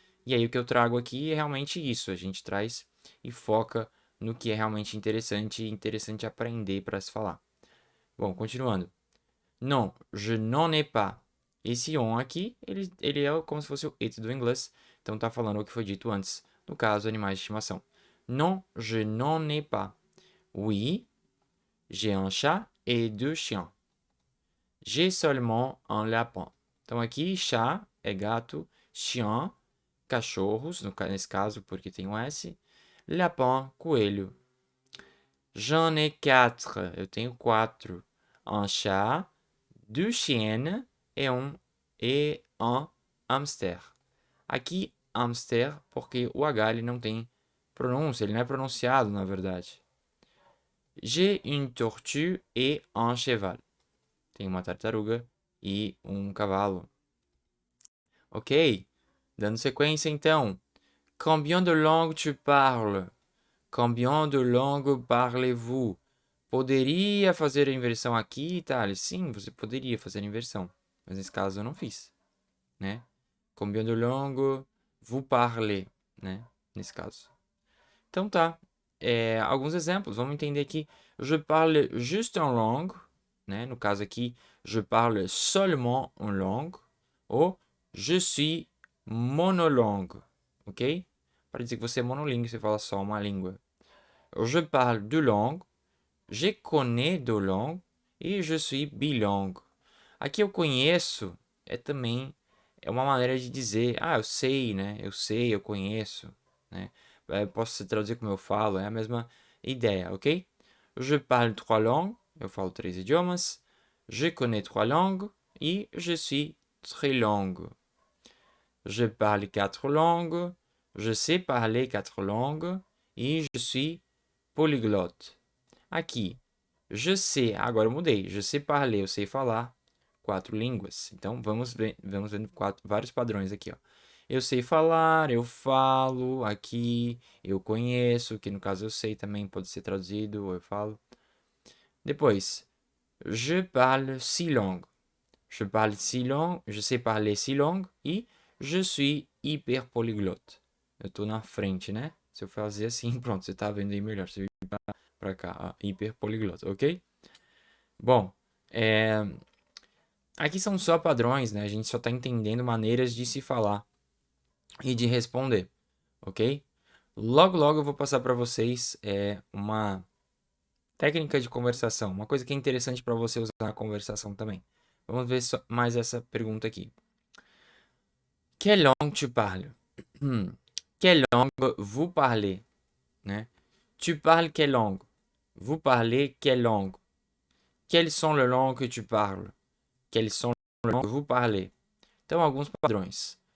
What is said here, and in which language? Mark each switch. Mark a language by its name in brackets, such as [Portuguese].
[Portuguese] E aí o que eu trago aqui é realmente isso, a gente traz e foca no que é realmente interessante e interessante aprender para se falar. Bom, continuando. [French] Non, je n'en ai pas. [Portuguese] Esse on aqui, ele é como se fosse o it do inglês. Então tá falando o que foi dito antes. No caso, animais de estimação. [French] Non, je n'en ai pas. Oui, j'ai un chat et deux chiens. J'ai seulement un lapin. [Portuguese] Então aqui, chat é gato, chien, cachorros, nesse caso porque tem um S. [French] Lapin, coelho. J'en ai quatre. [Portuguese] Eu tenho quatro. [French] Un chat, deux chiennes et un hamster. [Portuguese] Aqui, hamster, porque o H ele não tem pronúncia, ele não é pronunciado, na verdade. [French] J'ai une tortue et un cheval. [Portuguese] Tem uma tartaruga e um cavalo. Ok, dando sequência então. [French] Combien de langues tu parles? Combien de langues parlez-vous? [Portuguese] Poderia fazer a inversão aqui, Thales? Sim, você poderia fazer a inversão. Mas nesse caso eu não fiz, né? [French] Combien de langues vous parlez, né? [Portuguese] Nesse caso. Então tá. Alguns exemplos. Vamos entender aqui. [French] Je parle juste une langue, né? [Portuguese] No caso aqui, [French] je parle seulement une langue. Ou je suis monolangue, ok? [Portuguese] Para dizer que você é monolingue, você fala só uma língua. [French] Je parle deux langues. Je connais deux langues e je suis bilingue. [Portuguese] Aqui eu conheço também uma maneira de dizer, eu sei, né? Eu sei, eu conheço, né? Posso traduzir como eu falo, é a mesma ideia, ok? [French] Je parle trois langues, [Portuguese] eu falo três idiomas. [French] Je connais trois langues e je suis trilingue. Je parle quatre langues, je sais parler quatre langues e je suis polyglotte. [Portuguese] Aqui, je sais, agora eu mudei. [French] Je sais parler, [Portuguese] eu sei falar quatro línguas. Então, vamos vendo vários padrões aqui, ó. Eu sei falar, eu falo, aqui, eu conheço, que no caso eu sei também, pode ser traduzido, eu falo. [French] Depois, je parle six langues. Je parle six langues, je sais parler six langues e je suis hyper polyglotte. [Portuguese] Eu tô na frente, né? Se eu fazer assim, pronto, você tá vendo aí melhor. Se eu ir pra cá, hiper poliglota, ok? Bom, aqui são só padrões, né? A gente só está entendendo maneiras de se falar e de responder, ok? Logo, logo eu vou passar para vocês uma técnica de conversação, uma coisa que é interessante para você usar na conversação também. Vamos ver mais essa pergunta aqui. [French] Quelle langue tu parles? Quelle langue vous parlez? Né? Tu parles quelle langue? Vous parlez quelle langue? Quelles sont les langues que tu parles? Quelles sont les langues que vous parlez? [Portuguese] Então, alguns padrões.